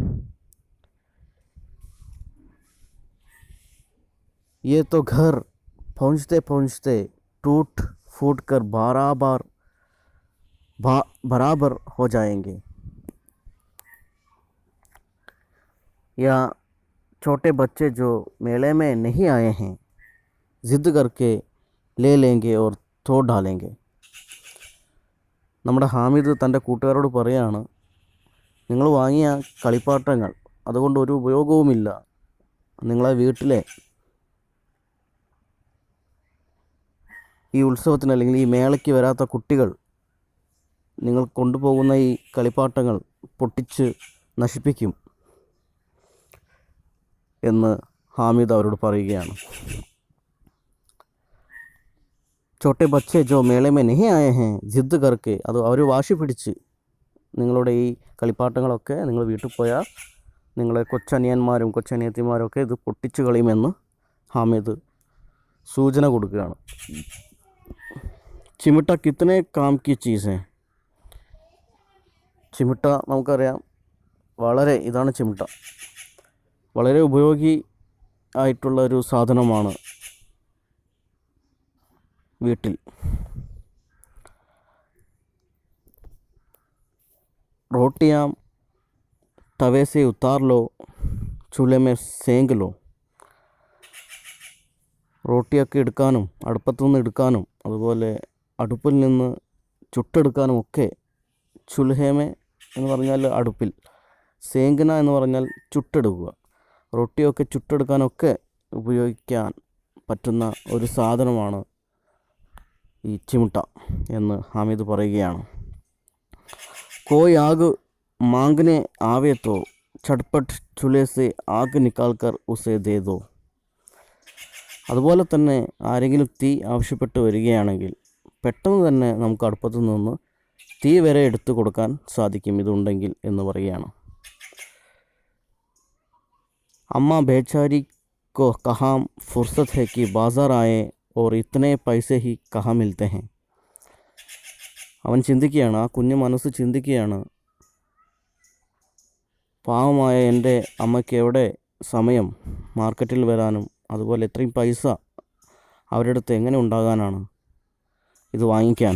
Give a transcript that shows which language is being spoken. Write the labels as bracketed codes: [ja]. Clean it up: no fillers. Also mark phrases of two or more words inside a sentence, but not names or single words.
[hi] ये तो घर पहुंचते पहुंचते टूट फूट कर बराबर हो जाएंगे. या छोटे बच्चे जो मेले में नहीं आए हैं ज़िद करके ले लेंगे और तोड़ डालेंगे. [ml] നമ്മുടെ ഹാമിദ് തൻ്റെ കൂട്ടുകാരോട് പറയാണ്, നിങ്ങൾ വാങ്ങിയ കളിപ്പാട്ടങ്ങൾ അതുകൊണ്ട് ഒരു ഉപയോഗവുമില്ല. നിങ്ങളെ വീട്ടിലെ ഈ ഉത്സവത്തിന് അല്ലെങ്കിൽ ഈ മേളയ്ക്ക് വരാത്ത കുട്ടികൾ നിങ്ങൾ കൊണ്ടുപോകുന്ന ഈ കളിപ്പാട്ടങ്ങൾ പൊട്ടിച്ച് നശിപ്പിക്കും എന്ന് ഹാമിദ് അവരോട് പറയുകയാണ്. [hi] छोटे बच्चे जो मेले में नहीं आए हैं ज़िद करके [ml] അത് അവർ വാശി പിടിച്ച് നിങ്ങളുടെ ഈ കളിപ്പാട്ടങ്ങളൊക്കെ നിങ്ങൾ വീട്ടിൽ പോയാൽ നിങ്ങളെ കൊച്ചനിയന്മാരും കൊച്ചനിയത്തിമാരും ഒക്കെ ഇത് പൊട്ടിച്ച് കളയുമെന്ന് ഹാമിദ് സൂചന കൊടുക്കുകയാണ്. [hi] चिमटा कितने काम की चीज़ है. [ml] ചിമിട്ട നമുക്കറിയാം, ഇതാണ് ചിമിട്ട. വളരെ ഉപയോഗി ആയിട്ടുള്ള ഒരു സാധനമാണ് വീട്ടിൽ. [hi] रोटियां तवे से उतार लो, चूल्हे में सेंक लो. [ml] റോട്ടിയൊക്കെ എടുക്കാനും അടുപ്പത്തു നിന്ന് എടുക്കാനും അതുപോലെ അടുപ്പിൽ നിന്ന് ചുട്ടെടുക്കാനും ഒക്കെ ചുൽഹേമെ എന്ന് പറഞ്ഞാൽ അടുപ്പിൽ, സേങ്കന എന്ന് പറഞ്ഞാൽ ചുട്ടെടുക്കുക. റൊട്ടിയൊക്കെ ചുട്ടെടുക്കാനൊക്കെ ഉപയോഗിക്കാൻ പറ്റുന്ന ഒരു സാധനമാണ് ഈ ചിമിട്ട എന്ന് ഹാമിദ് പറയുകയാണ്. [hi] कोई आग मांगने आवे तो झटपट चूल्हे से आग निकालकर उसे दे दो. [ml] അതുപോലെ തന്നെ ആരെങ്കിലും തീ ആവശ്യപ്പെട്ട് വരികയാണെങ്കിൽ പെട്ടെന്ന് തന്നെ നമുക്ക് അടുപ്പത്തു നിന്ന് തീ വരെ എടുത്തു കൊടുക്കാൻ സാധിക്കും ഇതുണ്ടെങ്കിൽ എന്ന് പറയുകയാണ്. [hi] अम्मा बेचारी को कहाँ फुर्सत है कि बाज़ार आए और इतने पैसे ही कहाँ मिलते हैं. [ml] അവൻ ചിന്തിക്കുകയാണ്, ആ കുഞ്ഞു മനസ്സ് ചിന്തിക്കുകയാണ്, പാവമായ എൻ്റെ അമ്മയ്ക്ക് എവിടെ സമയം മാർക്കറ്റിൽ വരാനും അതുപോലെ ഇത്രയും പൈസ അവരുടെ അടുത്ത് എങ്ങനെ ഉണ്ടാകാനാണ് ഇത് വാങ്ങിക്കാൻ.